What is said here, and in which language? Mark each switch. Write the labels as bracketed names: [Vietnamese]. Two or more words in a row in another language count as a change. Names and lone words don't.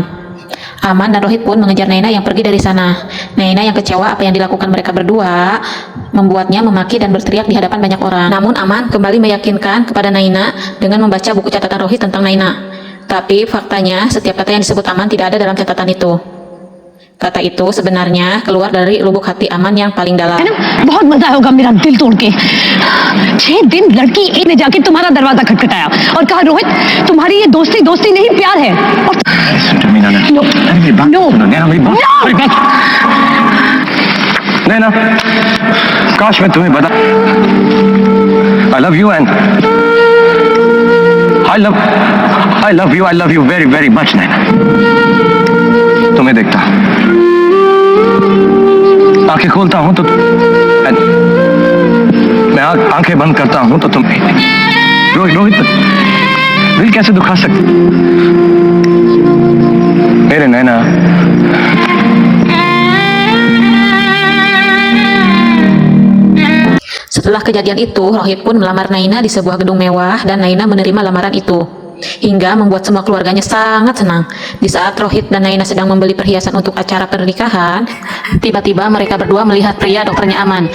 [Indonesian] Aman dan Rohit pun mengejar Naina yang pergi dari sana. Naina yang kecewa apa yang dilakukan mereka berdua membuatnya memaki dan berteriak di hadapan banyak orang. Namun Aman kembali meyakinkan kepada Naina dengan membaca buku catatan Rohit tentang Naina. Tapi faktanya setiap kata yang disebut Aman tidak ada dalam catatan itu. Kata itu sebenarnya keluar dari lubuk hati Aman yang paling dalam. [Hindi] है ना, बहुत मजा होगा मेरा दिल तोड़ के। 6 दिन लड़की एक ने जाके तुम्हारा दरवाजा खटखटाया और कहा रोहित तुम्हारी ये दोस्ती दोस्ती नहीं प्यार है। और [English] no no [Hindi] नैना, काश मैं तुम्हें बता [English] I love you and I love you very very much [Hindi] नैना। तुम्हें देखता हूं, आंखें खोलता हूं तो मैं आंखें बंद करता हूं तो तुम रोहित दिल कैसे दुखा सकते मेरे नैना। [Indonesian] Setelah kejadian itu, Rohit pun melamar Naina di sebuah gedung mewah dan Naina menerima lamaran itu. Hingga membuat semua keluarganya sangat senang. Di saat Rohit dan Naina sedang membeli perhiasan untuk acara pernikahan, tiba-tiba mereka berdua melihat pria dokternya Aman.